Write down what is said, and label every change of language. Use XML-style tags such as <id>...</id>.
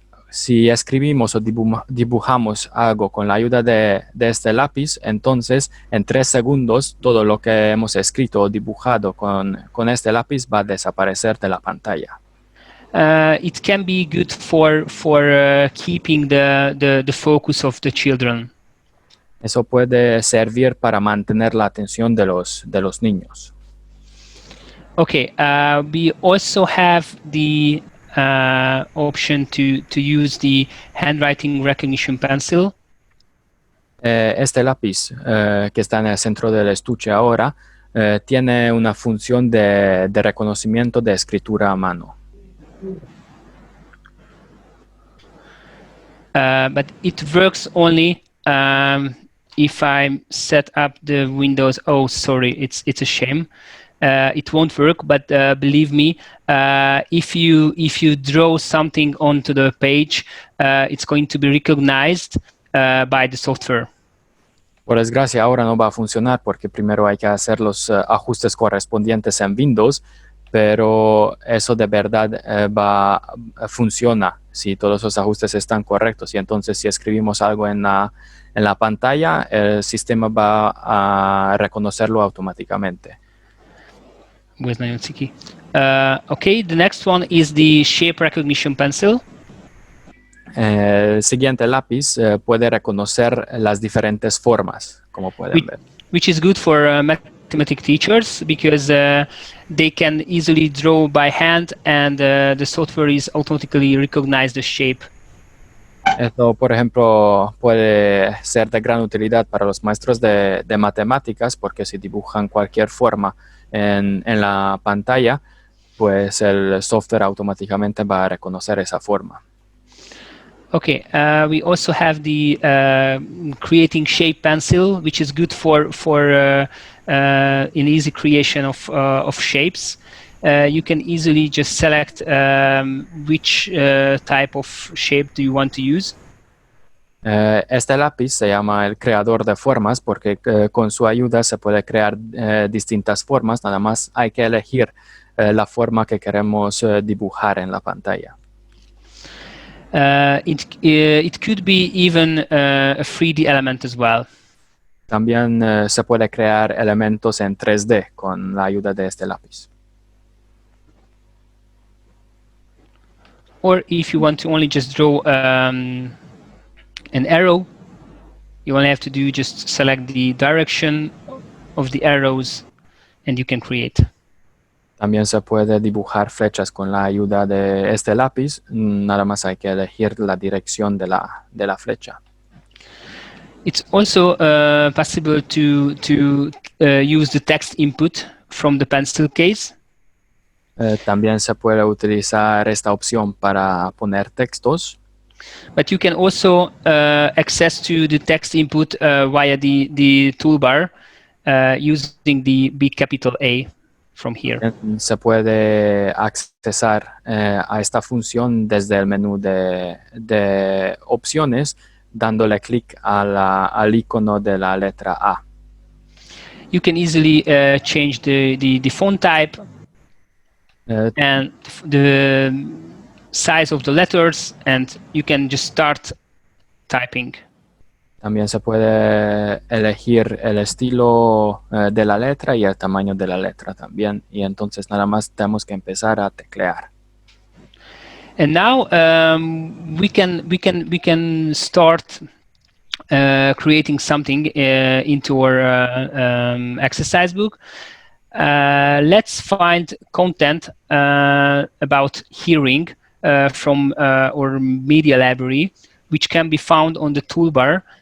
<es>Si escribimos o dibujamos algo con la ayuda de este lápiz, entonces en 3 segundos todo lo que hemos escrito o dibujado con este lápiz va a desaparecer de la pantalla.</es> <en>It can be good for keeping the focus of the children.</en> <es>Eso puede servir para mantener la atención de los niños.</es> <en>Okay, we also have the option to use the handwriting recognition pencil.</en> <es>Este lápiz que está en el centro del estuche ahora tiene una función de reconocimiento de escritura a mano.</es> <en>But it works only if I set up the Windows. Oh, sorry, it's a shame. It won't work, but believe me, if you draw something onto the page, it's going to be recognized by the software.</en> <es>Por desgracia, ahora no va a funcionar porque primero hay que hacer los ajustes correspondientes en Windows, pero eso de verdad funciona si todos los ajustes están correctos. Y entonces si escribimos algo en la pantalla, el sistema va a reconocerlo automáticamente.</es> <en>Okay, the next one is the shape recognition pencil.</en> <es>El siguiente lápiz puede reconocer las diferentes formas, como pueden ver.</es> <en>Which is good for mathematics teachers because they can easily draw by hand and the software is automatically recognize the shape.</en> <es>Esto, por ejemplo, puede ser de gran utilidad para los maestros de matemáticas porque si dibujan cualquier forma en la pantalla, pues el software automáticamente va a reconocer esa forma.</es> <en>Okay, we also have the creating shape pencil, which is good for an easy creation of shapes. You can easily just select which type of shape do you want to use.</en> <es>Este lápiz se llama el creador de formas porque con su ayuda se puede crear distintas formas. Nada más hay que elegir la forma que queremos dibujar en la pantalla.</es> <en>It could be even a 3D element as well.</en> <es>También se puede crear elementos en 3D con la ayuda de este lápiz.</es> <en>Or if you want to only just draw an arrow, you only have to do just select the direction of the arrows and you can create.</en> <es>También se puede dibujar flechas con la ayuda de este lápiz. Nada más hay que elegir la dirección de la flecha.</es> <en>It's also possible to use the text input from the pencil case.</en> <es>También se puede utilizar esta opción para poner textos.</es> <en>But you can also access to the text input via the toolbar using the big capital A from here.</en> <es>Se puede accesar a esta función desde el menú de opciones dándole clic al icono de la letra A.</es> <en>You can easily change the font type and the size of the letters, and you can just start typing.</en> <es>También se puede elegir el estilo de la letra y el tamaño de la letra también. Y entonces nada más tenemos que empezar a teclear.</es> <en>And now we can start creating something into our exercise book. Let's find content about hearing from our media library, which can be found on the toolbar.</en>